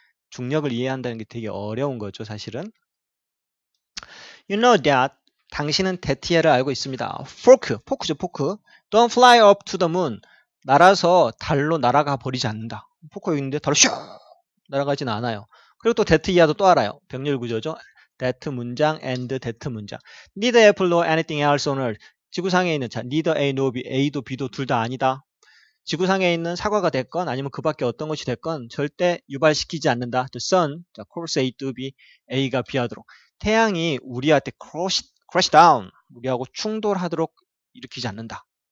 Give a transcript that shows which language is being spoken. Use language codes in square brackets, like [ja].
[ko] 중력을 이해한다는 게 되게 어려운 거죠, 사실은. [en] You know that. [ko] 당신은 that를 알고 있습니다. 포크죠, 포크. [en] Don't fly up to the moon. [ko] 날아서 달로 날아가 버리지 않는다. 포크 여기 있는데 달로 슉 날아가지는 않아요. 그리고 또 that 이하도 또 알아요. 병렬 구조죠. that 문장 and that 문장. [en] Neither apple nor anything else on earth. [ko] 지구상에 있는 자, [en] neither A nor B, [ko] A도 B도 둘 다 아니다. 지구상에 있는 사과가 됐건 아니면 그 밖에 어떤 것이 됐건 절대 유발시키지 않는다. [en] The sun, 자, cause A to B, [ko] A가 B하도록. 태양이 우리한테 [en] crash down, [ko] 우리하고 충돌하도록 일으키지 않는다.